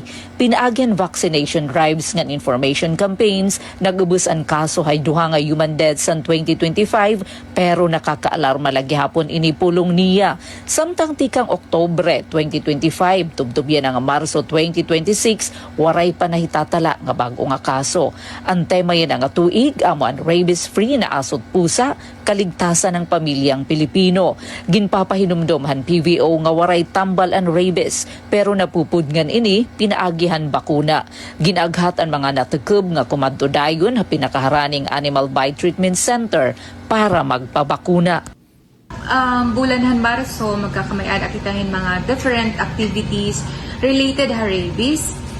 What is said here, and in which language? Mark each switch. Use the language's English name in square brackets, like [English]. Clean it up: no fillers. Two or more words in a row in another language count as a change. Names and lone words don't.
[Waray] Pinaagyan [English] vaccination drives [Waray] ngan [English] information campaigns [Waray] nagubos ang kaso hay 2 nga [English] human deaths [Waray] sa 2025 pero nakakaalarma lagi hapon ini pulong niya. Samtang tikang Oktobre 2025 tubtubyan nga Marso 2026 waray pa nahitatala nga bago nga kaso. Ang tema yan nga tuig amo ang rabies-free na asot pusa [Filipino] kaligtasan ng pamilyang Pilipino. [Waray] Ginpapahinumdom PVO nga waray tambal ang rabies pero napupudngan ini pinaagihan bakuna. Ginaghat ang mga natukob nga kumadto dayon ha pinakaharaning Animal Bite Treatment Center para magpabakuna. Bulanhan Marso, magkakamayad akitahin mga [English] different activities related [Waray] ha rabies.